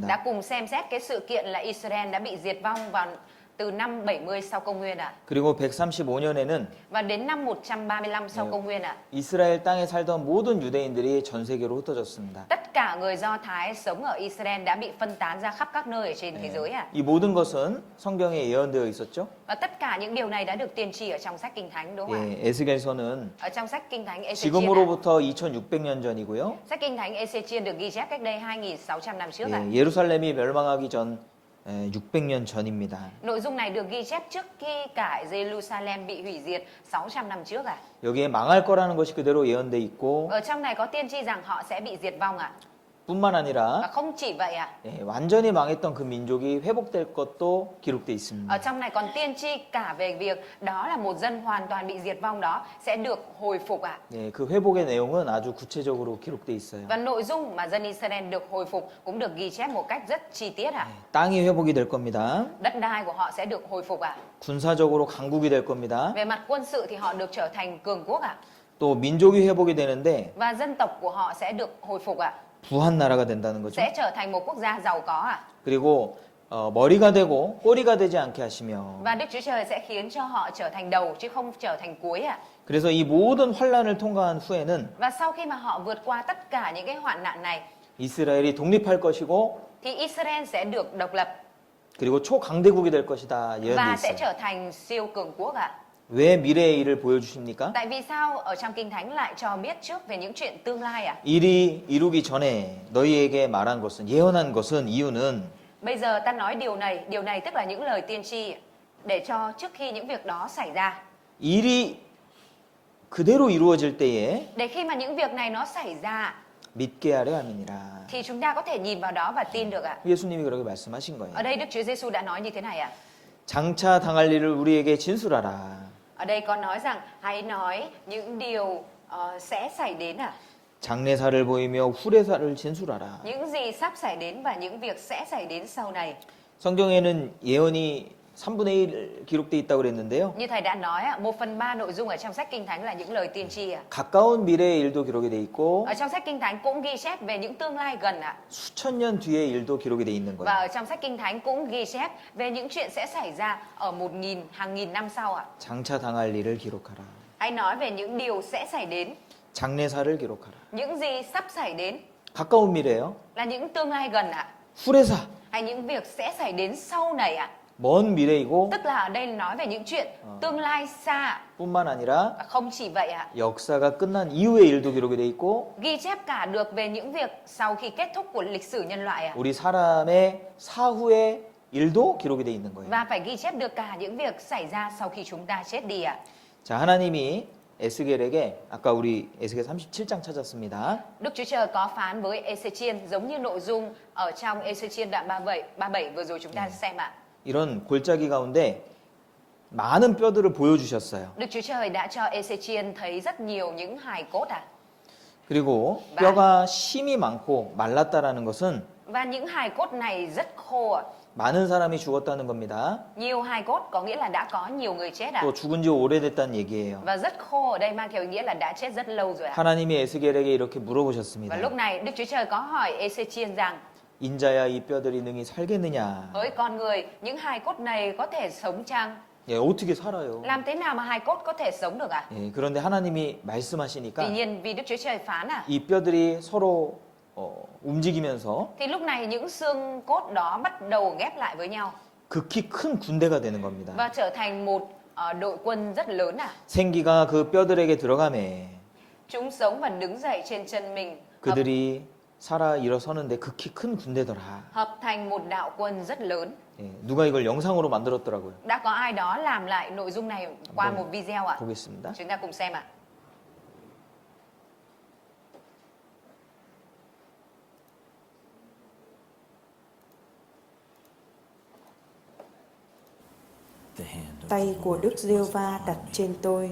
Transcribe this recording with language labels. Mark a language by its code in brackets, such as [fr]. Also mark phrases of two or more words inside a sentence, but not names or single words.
[vi] đã cùng xem xét cái sự kiện là Israel đã bị diệt vong vào từ năm 70 sau công nguyên ạ. [ko] 그리고 135년에는 [vi] Và đến năm 135 sau công nguyên ạ. [ko] 이스라엘 땅에 살던 모든 유대인들이 전 세계로 흩어졌습니다. [vi] Tất cả người Do Thái sống ở Israel đã bị phân tán ra khắp các nơi ở trên thế giới ạ. [ko] 이 모든 것은 성경에 예언되어 있었죠. [vi] Và tất cả những điều này đã được tiên tri ở trong sách Kinh Thánh đúng không ạ? [ko] 예, 에스겔서는 [vi] Ở trong sách Kinh Thánh Ê-xê-chiên, [ko] 지금으로부터 2600년 전이고요. [vi] sách Kinh Thánh Ê-xê-chiên được ghi chép cách đây 2600 năm trước ạ. [ko] 예, 예루살렘이 멸망하기 전 600년 전입니다. [vi] Nội dung này được ghi chép trước khi cả Jerusalem bị hủy diệt 600 năm trước ạ. [ko] 여기에 망할 거라는 것이 그대로 예언돼 있고 [vi] Ở trong này có tiên tri rằng họ sẽ bị diệt vong ạ. [ko] 뿐만 아니라 [vi] Và không chỉ vậy ạ, [ko] 예, 완전히 망했던 그 민족이 회복될 것도 기록돼 있습니다. [vi] ở trong này còn tiên tri cả về việc đó là một dân hoàn toàn bị diệt vong đó sẽ được hồi phục ạ. [ko] 예, 그 회복의 내용은 아주 구체적으로 기록돼 있어요. [vi] Và nội dung mà dân Israel được hồi phục cũng được ghi chép một cách rất chi tiết ạ. [ko] 땅이 회복이 될 겁니다. [vi] Đất đai của họ sẽ được hồi phục ạ. [ko] 군사적으로 강국이 될 겁니다. [vi] Về mặt quân sự thì họ được trở thành cường quốc ạ. [ko] 또 민족이 회복이 되는데 [vi] Và dân tộc của họ sẽ được hồi phục ạ. [ko] 부한 나라가 된다는 거죠. [vi] Sẽ trở thành một quốc gia giàu có ạ. [ko] 그리고 머리가 되고 꼬리가 되지 않게 하시며 [vi] Và Đức Chúa Trời sẽ khiến cho họ trở thành đầu chứ không trở thành cuối ạ. [ko] 그래서 이 모든 환란을 통과한 후에는 [vi] Và sau khi mà họ vượt qua tất cả những cái hoạn nạn này [ko] 이스라엘이 독립할 것이고 [vi] thì Israel sẽ được độc lập [ko] 그리고 초강대국이 될 것이다 예언돼 [vi] và sẽ [ko] 있어요. [vi] trở thành siêu cường quốc ạ. [ko] 왜 미래의 일을 보여주십니까? [vi] Tại vì sao ở trong Kinh Thánh lại cho biết trước về những chuyện tương lai ạ? [ko] 일이 이루기 전에 너희에게 말한 것은 예언한 것은 이유는 [vi] Bây giờ ta nói điều này tức là những lời tiên tri để cho trước khi những việc đó xảy ra, [ko] 일이 그대로 이루어질 때에 [vi] để khi mà những việc này nó xảy ra [ko] 믿게 하려 함이니라. [vi] thì chúng ta có thể nhìn vào đó và tin được ạ. [ko] 예수님이 그렇게 말씀하신 거예요. [vi] Ở đây Đức Chúa Giêsu đã nói như thế này ạ. [ko] 장차 당할 일을 우리에게 진술하라. [vi] Ở đây có nói rằng hãy nói những điều sẽ xảy đến ạ. [ko] 장래사를 보이며 후래사를 진술하라. [vi] Những gì sắp xảy đến và những việc sẽ xảy đến sau này. [ko] 성경에는 예언이 3분의 1 기록돼 있다고 그랬는데요. [vi] Như thầy đã nói ạ, 1/3 nội dung ở trong sách Kinh Thánh là những lời tiên tri ạ. [ko] 가까운 미래의 일도 기록이 돼 있고 [vi] Ở trong sách Kinh Thánh cũng ghi chép về những tương lai gần ạ. [ko] 수천 년 뒤의 일도 기록이 돼 있는 [vi] Và [ko] 거예요. [vi] ở trong sách Kinh Thánh cũng ghi chép về những chuyện sẽ xảy ra ở hàng nghìn năm sau ạ. [ko] 장차 당할 일을 기록하라. [vi] Hãy nói về những điều sẽ xảy đến, [ko] 장래사를 기록하라. [vi] những gì sắp xảy đến [ko] 가까운 미래요. [vi] là những tương lai gần ạ. [ko] 후래사. [vi] Hay những việc sẽ xảy đến sau này ạ. [ko] 먼 미래이고 [vi] Tức là ở đây nói về những chuyện tương lai xa ạ. [ko] 뿐만 아니라 [vi] Và không chỉ vậy ạ. [ko] 역사가 끝난 이후의 일도 기록이 돼 있고 [vi] Ghi chép cả được về những việc sau khi kết thúc của lịch sử nhân loại ạ. [ko] 우리 사람의 사후의 일도 기록이 돼 있는 거예요. [vi] Và phải ghi chép được cả những việc xảy ra sau khi chúng ta chết đi ạ. [ko] 자, 하나님이 에스겔에게 아까 우리 에스겔 37장 찾았습니다. [vi] Đức Chúa Trời có phán với Ê-xê-chiên giống như nội dung ở trong Ê-xê-chiên đoạn 37 vừa rồi chúng ta xem ạ. [ko] 이런 골짜기 가운데 많은 뼈들을 보여주셨어요. [vi] Đức Chúa Trời đã cho Ê-xê-chiên thấy rất nhiều những hài cốt ạ. [ko] 그리고 뼈가 심이 많고 말랐다라는 것은 [vi] Và những hài cốt này rất khô ạ. [ko] 많은 사람이 죽었다는 겁니다. [vi] Nhiều hài cốt có nghĩa là đã có nhiều người chết ạ. [ko] 또 죽은 지 오래됐다는 얘기예요. [vi] Và rất khô ở đây mang theo ý nghĩa là đã chết rất lâu rồi ạ. [ko] 하나님이 에스겔에게 이렇게 [vi] Và [ko] 물어보셨습니다. [vi] lúc này Đức Chúa Trời có hỏi Ê-xê-chiên rằng: [ko] 인자야 이 뼈들이 능히 살겠느냐? [vi] hỡi con người, những hài cốt này có thể sống chăng? [ko] 예, 어떻게 살아요? [vi] Làm thế nào mà hài cốt có thể sống được ạ? [ko] 예, 그런데 하나님이 [vi] Tuy [ko] 말씀하시니까 [vi] nhiên vì Đức Chúa Trời phán ạ, [ko] 이 뼈들이 서로 움직이면서 [vi] thì lúc này những xương cốt đó bắt đầu ghép lại với nhau [ko] 극히 큰 군대가 되는 겁니다. [vi] và trở thành một đội quân rất lớn ạ. [ko] 생기가 그 뼈들에게 들어가매 [vi] Chúng sống và đứng dậy trên chân mình, [ko] 그들이 살아 일어서는데 극히 큰 군대더라. [vi] hợp thành một đạo quân rất lớn. [ko] 예, 누가 이걸 영상으로 만들었더라고요. [vi] Đã có ai đó làm lại nội dung này qua một video ạ. [ko] 보겠습니다. [vi] Chúng ta cùng xem ạ. Tay của Đức Giê-hô-va đặt trên tôi.